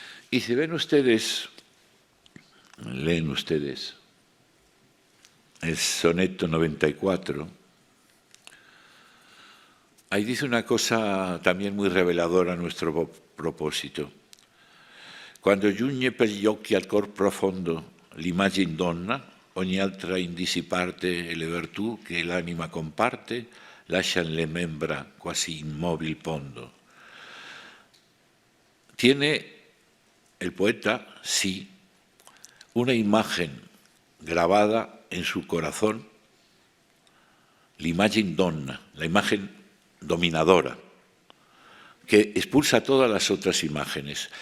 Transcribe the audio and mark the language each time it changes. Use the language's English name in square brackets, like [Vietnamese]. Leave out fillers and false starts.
[Spanish] Y si ven ustedes, leen ustedes, el soneto 94, ahí dice una cosa también muy reveladora a nuestro propósito. [Italian] Quando giugne per gli occhi al cor profondo l'immagine donna, ogni altra indisiparte e le virtù che l'anima comparte, lascian le membra quasi immóvil pondo. [Spanish] Tiene el poeta, sí, una imagen grabada en su corazón, [Italian] l'immagine donna, [Spanish] la imagen dominadora, que expulsa todas las otras imágenes.